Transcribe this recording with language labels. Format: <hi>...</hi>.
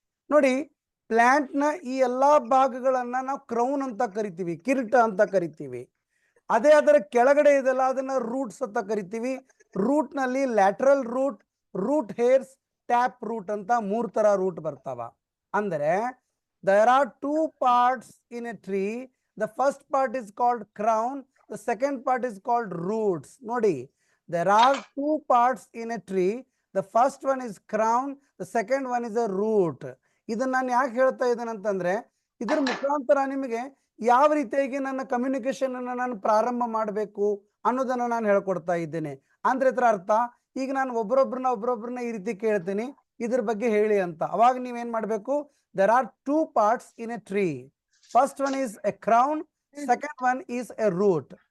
<kn>ನೋಡಿ, ಪ್ಲಾಂಟ್ ನ ಈ ಎಲ್ಲಾ ಭಾಗಗಳನ್ನ ನಾವು ಕ್ರೌನ್ ಅಂತ ಕರಿತೀವಿ, ಕಿರೀಟ ಅಂತ ಕರಿತೀವಿ. ಅದೇ ಅದರ ಕೆಳಗಡೆ ಇದೆಲ್ಲ ಅದನ್ನ ರೂಟ್ಸ್ ಅಂತ ಕರಿತೀವಿ. ರೂಟ್ ನಲ್ಲಿ lateral root, root hairs, tap root ಅಂತ 3 ತರ ರೂಟ್ ಬರ್ತಾವ.</kn> <en>ಅಂದರೆ there are 2 parts in a tree. The first part is called crown, the second part is called roots. ನೋಡಿ, there are 2 parts in a tree. The first one is crown, the second one is a root.</en> <kn>ಇದನ್ನ ನಾನು ಯಾಕೆ ಹೇಳ್ತಾ ಇದ್ದೇನೆ ಅಂತಂದ್ರೆ, ಇದ್ರ ಮುಖಾಂತರ ನಿಮಗೆ ಯಾವ ರೀತಿಯಾಗಿ ನನ್ನ ಕಮ್ಯುನಿಕೇಶನ್ ಅನ್ನ ನಾನು ಪ್ರಾರಂಭ ಮಾಡಬೇಕು ಅನ್ನೋದನ್ನ ನಾನು ಹೇಳ್ಕೊಡ್ತಾ ಇದ್ದೇನೆ. ಅಂದ್ರೆ ಇದರ ಅರ್ಥ, ಈಗ ನಾನು ಒಬ್ಬರೊಬ್ಬರನ್ನ ಈ ರೀತಿ ಕೇಳ್ತೀನಿ, ಇದ್ರ ಬಗ್ಗೆ ಹೇಳಿ ಅಂತ. ಅವಾಗ ನೀವೇನ್ ಮಾಡ್ಬೇಕು?</kn> <en>there are 2 parts in a tree. First one is a crown, second one is a root.</en>